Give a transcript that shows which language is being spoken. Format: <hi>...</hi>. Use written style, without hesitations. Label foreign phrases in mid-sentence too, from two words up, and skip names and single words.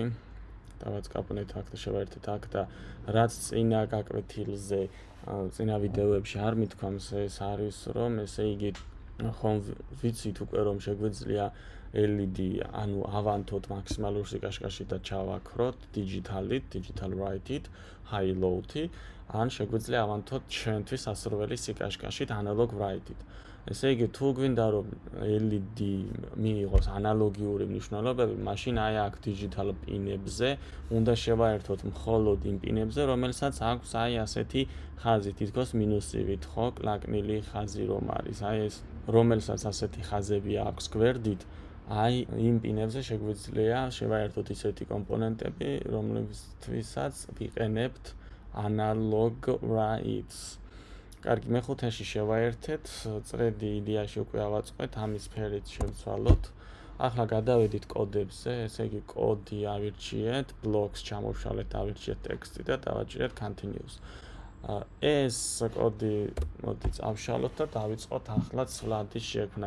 <ka>დავაწყაპუნეთ აქ და შევაერთეთ აქ და რაც წინა გაკვეთილზე, წინა ვიდეოებში არ მithქვამს, ეს არის რომ ესე იგი ხომ ვიცით უკვე რომ შეგვიძლია LED, ანუ ავანთოთ მაქსიმალურ სიკაშკაშით და ჩავაქროთ digitally,</ka> <en>digital write-ით, high low-ით,</en> <ka>ან შეგვიძლია ავანთოთ ჩვენთვის სასურველი სიკაშკაშით</ka> <en>analog write-ით.</en> <ka>ესე იგი თუ გვინდა რომ LED მიიღოს ანალოგიური მნიშვნელობები, მაშინ აი აქ digital პინებზე უნდა შევაერთოთ მხოლოდ იმ პინებზე, რომელსაც აქვს აი ასეთი ხაზი, თითქოს მინუსივით, ხო, კლაკნილი ხაზი რომ არის. აი ეს რომელსაც ასეთი ხაზები აქვს გვერდით, აი იმ პინებზე შეგვიძლია შევაერთოთ ისეთი კომპონენტები, რომლებთვისაც ვიყენებთ</ka> <en>analog writes.</en> <ka>კარგი, მეხუთეში შევაერთეთ, წრედი იდეაში უკვე ავაწყეთ, ამის ფერით შევცვალოთ. ახლა გადავედით კოდებზე, ესე იგი კოდი ავირჩიეთ, blocks ჩამოვშალეთ, ავირჩიეთ ტექსტი და დავაჭირეთ continuous. ეს კოდი მოდით ავშალოთ და დავიწყოთ ახლა ცვლადის შექმნა.</ka>